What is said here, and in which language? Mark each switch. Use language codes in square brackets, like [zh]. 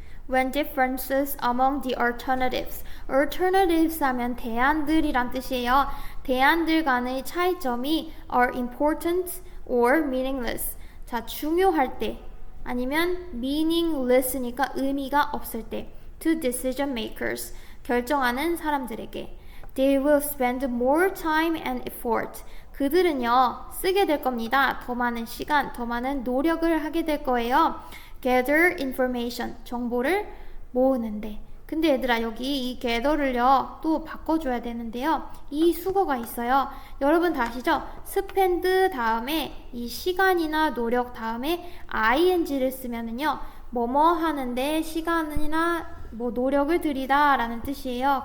[en] When differences among the alternatives. [ko] alternatives 하면 대안들이란 뜻이에요. 대안들 간의 차이점이 [en] are important or meaningless. [ko] 자, 중요할 때 아니면 meaningless니까 의미가 없을 때. [en] to decision makers. [ko] 결정하는 사람들에게. [en] They will spend more time and effort. [ko] 그들은요, 쓰게 될 겁니다. 더 많은 시간, 더 많은 노력을 하게 될 거예요. [en] gather information, [ko] 정보를 모으는데. 근데 얘들아, 여기 이 gather를요, 또 바꿔줘야 되는데요. 이 수거가 있어요. 여러분 다 아시죠? spend 다음에 이 시간이나 노력 다음에 ing를 쓰면은요, 뭐뭐 하는데 시간이나 뭐 노력을 들이다 라는 뜻이에요.